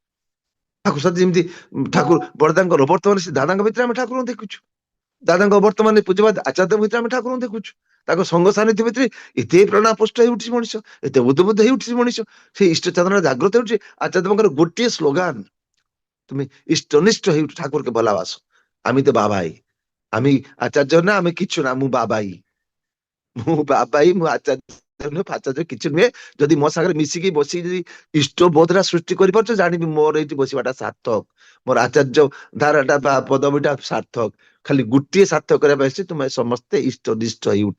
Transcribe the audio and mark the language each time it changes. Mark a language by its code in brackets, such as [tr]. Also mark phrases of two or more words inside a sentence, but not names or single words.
[or] ଠାକୁର ସତ ଯେମିତି ଠାକୁର ବଡଦାଙ୍କର ଅବର୍ତ୍ତମାନ ସେ ଦାଦାଙ୍କ ଭିତରେ ଆମେ ଠାକୁରଙ୍କୁ ଦେଖୁଛୁ। ଦାଦାଙ୍କ ବର୍ତ୍ତମାନ ପୂଜ୍ୟପାତ ଆଚାର୍ଯ୍ୟ ଭିତରେ ଆମେ ଠାକୁରଙ୍କୁ ଦେଖୁଛୁ। ତାଙ୍କ ସଙ୍ଗ ସାନ୍ନିଧ୍ୟ ଭିତରେ ଏତେ ପ୍ରେରଣା ପୁଷ୍ଟ ହେଇ ଉଠିଛି ମଣିଷ, ଏତେ ବୁଦ୍ଧ ହେଇ ଉଠିଛି ମଣିଷ। ସେଇ ଇଷ୍ଟ ଚେତନା ଜାଗ୍ରତ ହେଉଛି। ଆଚାର୍ଯ୍ୟଙ୍କର ଗୋଟିଏ ସ୍ଲୋଗାନ, [bn] তুমি ইষ্টনিষ্ঠ হয়ে উঠো ঠাকুরকে ভালোবাসো। আমি তো বাবাই, আমি আচার্য না, আমি কিচ্ছু না, মু বাবাই, [or] মু ଆଚାର୍ଯ୍ୟ ନୁହେଁ, ଫାଚାର୍ଯ୍ୟ କିଛି ନୁହେଁ। ଯଦି ମୋ ସାଙ୍ଗରେ ମିଶିକି ବସିକି ଯଦି ଇଷ୍ଟ ବୋଧଟା ସୃଷ୍ଟି କରିପାରୁଛ, ଜାଣିବି ମୋର ଏଇଠି ବସିବାଟା ସାର୍ଥକ, ମୋର ଆଚାର୍ଯ୍ୟ ଧାରାଟା ବା ପଦବୀଟା ସାର୍ଥକ। ଖାଲି ଗୋଟିଏ ସାର୍ଥକ କରିବା ପାଇଁ ତୁମେ ସମସ୍ତେ ଇଷ୍ଟନିଷ୍ଠ ହେଇ ଉଠ।